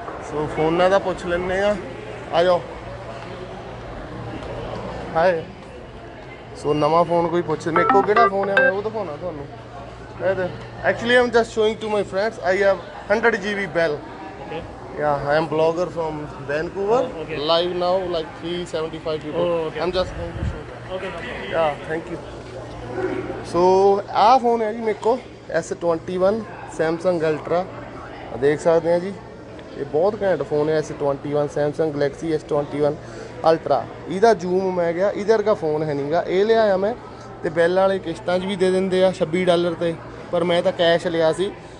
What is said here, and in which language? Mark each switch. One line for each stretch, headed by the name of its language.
Punjabi: ਸੋ ਫੋਨਾਂ ਦਾ ਪੁੱਛ ਲੈਂਦੇ ਆ ਜਾਓ। ਹਾਏ ਸੋ ਨਵਾਂ ਫੋਨ ਕੋਈ ਪੁੱਛ, ਮੇਰੇ ਕੋਲ ਕਿਹੜਾ ਫੋਨ ਆ ਮੈਂ ਉਹ ਦਿਖਾਉਣਾ ਤੁਹਾਨੂੰ।
English: Actually I'm just showing to my friends I have 100 GB bell. Yeah, I am blogger from Vancouver. Okay. Live now like 375 people. Oh, okay. I'm just going to show that. Okay, no problem. Yeah, thank you.
Punjabi: So ਆਹ phone ਹੈ ਜੀ ਮੇਰੇ ਕੋਲ S21 Samsung Ultra, ਦੇਖ ਸਕਦੇ ਆ ਜੀ। ਇਹ ਬਹੁਤ ਘੈਂਟ ਫੋਨ ਹੈ S21 Samsung Galaxy S21 Ultra। ਇਹਦਾ ਜ਼ੂਮ ਮੈਂ ਗਿਆ, ਇਹਦੇ ਵਰਗਾ ਫੋਨ ਹੈ ਨਹੀਂਗਾ। ਇਹ ਲਿਆਇਆ ਮੈਂ, ਤੇ ਬੈਲ ਵਾਲੇ ਕਿਸ਼ਤਾਂ 'ਚ ਵੀ ਦੇ ਦਿੰਦੇ ਆ $26 ਤੇ, ਪਰ ਮੈਂ ਤਾਂ ਕੈਸ਼ ਲਿਆ ਸੀ।